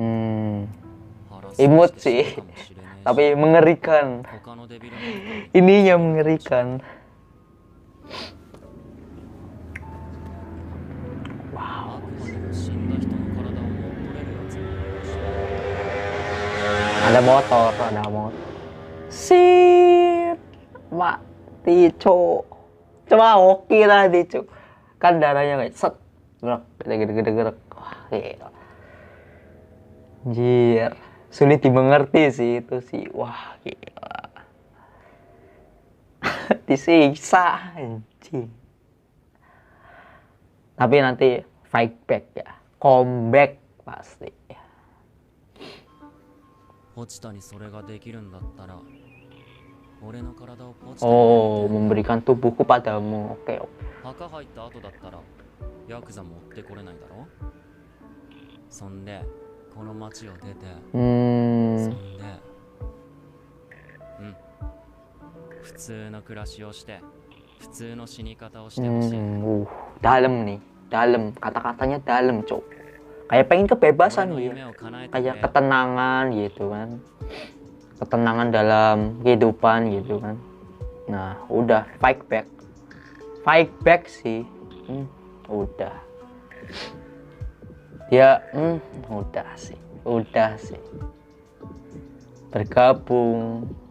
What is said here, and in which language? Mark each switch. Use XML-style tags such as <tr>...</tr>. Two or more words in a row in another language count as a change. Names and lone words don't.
<id>Imut sih, tapi mengerikan.</id> <ja>他のデビルハンター</ja> <id>Ininya mengerikan. Wow.</id> <ja>悪魔でも死んだ人の体を乗っ取れるやつもいるし。</ja> <id>Ada motor. Sip. Mati, Cuk. Cuma hoki tadi, Cuk. Kan darahnya kayak set. Gerak. Wah, gila. Anjir. Sulit dimengerti sih itu sih. Wah, gila. Disiksa anjing. Tapi nanti</id> <en>fight back</en> <id>ya. Comeback pasti.</id> <ja>ポチタにそれができるんだったら、俺の体をポチタに</ja> <id>Oh, memberikan tubuhku padamu. Oke.</id> <ja>墓入った後だったらヤクザ持ってこれないだろ。そんでこの町を出て、そんで普通の暮らしをして普通の死に方をしてほしい。</ja> <id>Dalam nih, dalam. Kata-katanya dalam, Cuk. Kayak pengen kebebasan</id> <ja>俺の</ja> <id>dia.</id> <ja>夢を叶えてく</ja> <id>Kayak</id> <ja>れ。</ja> <id>ketenangan gitu kan. Ketenangan dalam kehidupan gitu kan. Nah, udah</id> <en>fight back. Fight back</en> <id>sih. Udah. Dia udah sih. Bergabung.</id>